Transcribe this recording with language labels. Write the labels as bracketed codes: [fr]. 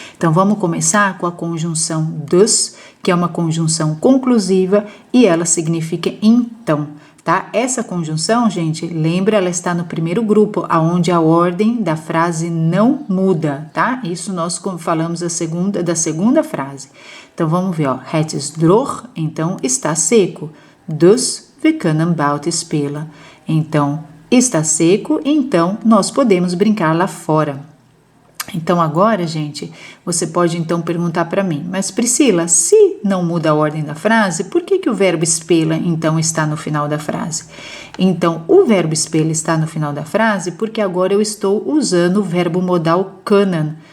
[pt] Então, vamos começar com a conjunção dus, que é uma conjunção conclusiva e ela significa então, tá? Essa conjunção, gente, lembra, ela está no primeiro grupo, aonde a ordem da frase não muda, tá? Isso nós falamos da segunda frase. Então, vamos ver, ó. [nl] Het is droog, [pt] então está seco. [nl] Dus we kunnen buiten spelen. [pt] Então, está seco, então nós podemos brincar lá fora. Então, agora, gente, você pode então perguntar para mim, mas Priscila, se não muda a ordem da frase, por que o verbo spela então está no final da frase? Então, o verbo spela está no final da frase porque agora eu estou usando o verbo modal kunnen.